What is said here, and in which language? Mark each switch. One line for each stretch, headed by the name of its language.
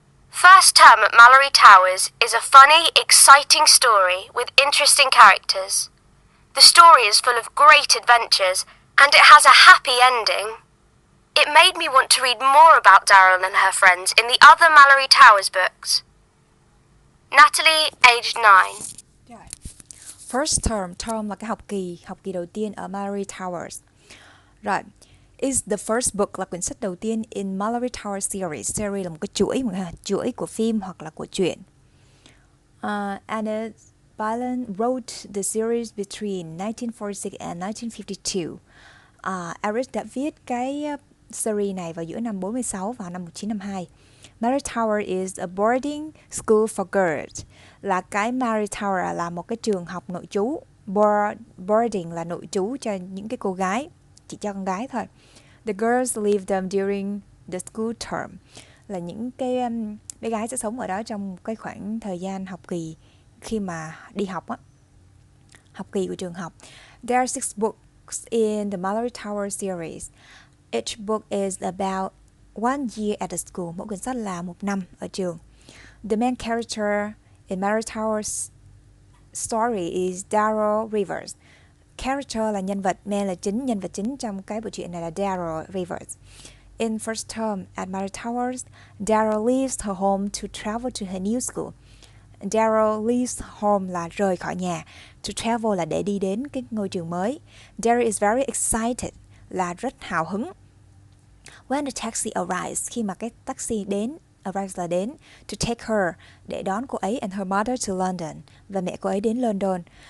English: First term at Mallory Towers is a funny, exciting story with interesting characters. The story is full of great adventures and it has a happy ending. It made me want to read more about Daryl and her friends in the other Mallory Towers books. Natalie, aged 9. First term
Vietnamese: là cái học kỳ đầu tiên ở Mallory Towers.
English: Rồi, is the first book
Vietnamese: là quyển sách đầu tiên
English: in Mallory Towers series.
Vietnamese: Series là một cái chuỗi của phim hoặc là của truyện.
English: Anna Byron wrote the series between 1946 and 1952.
Vietnamese: Eric đã viết cái series này vào giữa năm 46 và năm 1952.
English: Mallory Tower is a boarding school for girls.
Vietnamese: Là cái Mallory Tower là một cái trường học nội trú. Boarding là nội trú cho những cái cô gái, chỉ cho con gái thôi.
English: The girls live them during the school term.
Vietnamese: Là những cái bé gái sẽ sống ở đó trong cái khoảng thời gian học kỳ khi mà đi học á. Học kỳ của trường học.
English: There are 6 books in the Mallory Tower series. Each book is about 1 year at the school.
Vietnamese: Mỗi quyển sách là 1 năm ở trường.
English: The main character in Mallory Tower's story is Daryl Rivers.
Vietnamese: Character là nhân vật, main là chính, nhân vật chính trong cái bộ truyện này là Daryl Rivers.
English: In first term at Mallory Towers, Daryl leaves her home to travel to her new school. Daryl leaves home
Vietnamese: là rời khỏi nhà.
English: To travel
Vietnamese: là để đi đến cái ngôi trường mới.
English: Daryl is very excited
Vietnamese: là rất hào hứng.
English: When the taxi arrives,
Vietnamese: khi mà cái taxi đến, arrives là đến,
English: to take her,
Vietnamese: để đón cô ấy
English: and her mother to London,
Vietnamese: và mẹ cô ấy đến London.